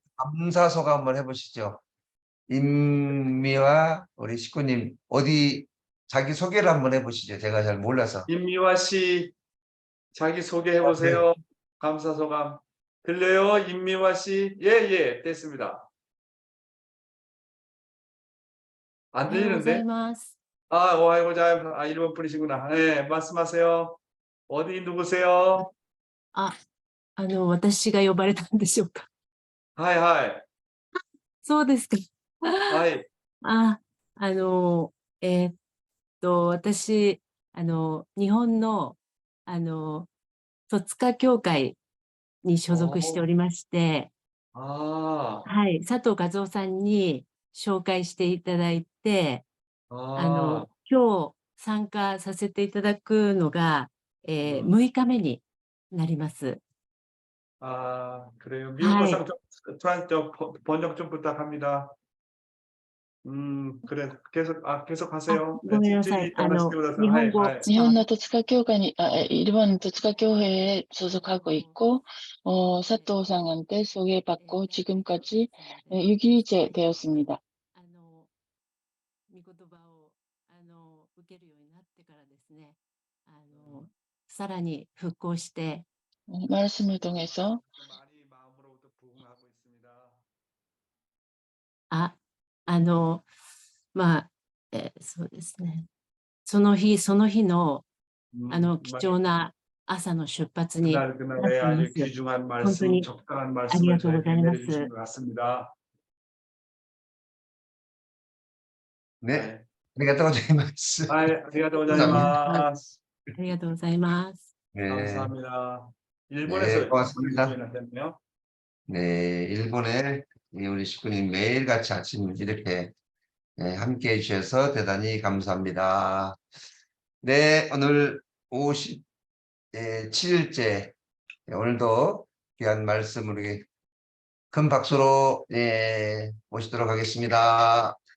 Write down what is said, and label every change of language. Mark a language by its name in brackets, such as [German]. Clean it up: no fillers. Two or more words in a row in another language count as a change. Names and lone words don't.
[Korean] 감사 소감 한번 해보시죠. 임미와 우리 식구님 어디 자기 소개를 한번 해보시죠. 제가 잘 몰라서. 임미화 씨, 자기 소개해 네. 보세요. 감사 소감. 들려요? 임미화 씨? 예, 예, 됐습니다. 안 [Japanese] おはようござい [Korean] 들리는데? [Japanese] ます。 [Korean] 아, 오하이고자, 일본 분이시구나. 네, 말씀하세요. 어디 누구세요? [Japanese] 私が呼ばれたんでしょうか。はい、はい, そうですか。 하이. あ、あの、えーっ私、日本の、戸塚教会に所属しておりまして、 [Korean] 아, [Japanese] はい、佐藤和夫さんに紹介していただいて、 [Korean] 아, [Japanese] 今日参加させていただくのが、6日目になります。 [Korean] 아, 그래요. 미국어 [Japanese] 하이. [Korean] 상 번역 좀 부탁합니다. 그래. 계속 [Japanese] あ、 [Korean] 하세요. [Japanese] ごめんなさい。 [Korean] 말씀해 [Japanese] 日 하이, 本語 하이. 伝わっ日本の戸塚教会へ所属 [Korean] 하고 있고, 사토 상한테 소개받고 지금까지 6일째 되었습니다. [Japanese] 御言葉を受けるようになってからですね、さらに復興して、 [Korean] 말씀을 통해서 많이 마음으로부터 부응하고 있습니다. [Japanese] まあ、そうですね。その日その日の貴重な朝の出発になっ [Korean] 그날의 [Japanese] ていま [Korean] 아주 [Japanese] す。 [Korean] 귀중한 말씀, [Japanese] 본当に [Korean] 적당한 말씀을 [Japanese] 아리가또 [Korean] 저에게 [Japanese] 고자이마스. [Korean] 내려주신 것 같습니다. 네. [Japanese] ありがとうございます. 아리가또 [Korean] 감사합니다. [Japanese] 고자이마스. ありがとうございます。 [Korean] 네. 감사합니다. 일본에서 네, 고맙습니다. 하셨네요. 네, 일본에 우리 식구님 매일같이 아침 이렇게 함께 해주셔서 대단히 감사합니다. 네, 오늘 57일째 오늘도 귀한 말씀으로 큰 박수로 모시도록 하겠습니다.